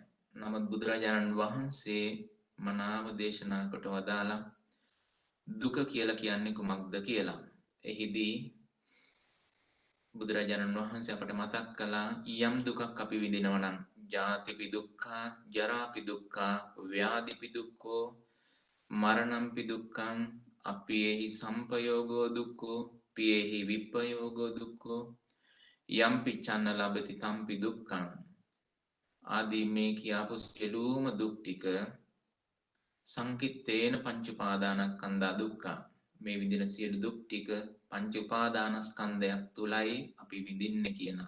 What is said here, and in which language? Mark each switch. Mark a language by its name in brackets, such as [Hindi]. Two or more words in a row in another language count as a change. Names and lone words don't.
[Sinhala] නමුත් බුදුරජාණන් වහන්සේ මනාව දේශනා කොට වදාලා දුක කියලා කියන්නේ කුමක්ද කියලා. එහිදී බුදුරජාණන් වහන්සේ අපට මතක් කළා යම් දුකක් අපි විඳිනවා නම් [Pali] ජාතිපි දුක්ඛා, ජරාපි දුක්ඛා, ව්‍යාධිපි දුක්ඛෝ, මරණම්පි දුක්ඛං, අප්පියේහි සම්පයෝගෝ දුක්ඛෝ, පියේහි විප්පයෝගෝ දුක්ඛෝ, යම් පිච්ඡන්න ලබති තම්පි දුක්ඛං. [Sinhala] ආදී මේ කියාපු සියලුම දුක් ටික [Pali] සංකිට්ඨේන පංච උපාදානස්කන්ධා දුක්ඛ. [Sinhala] මේ විදින සියලු දුක් ටික පංච උපාදානස්කන්ධයක් තුලයි අපි විඳින්නේ කියනවා.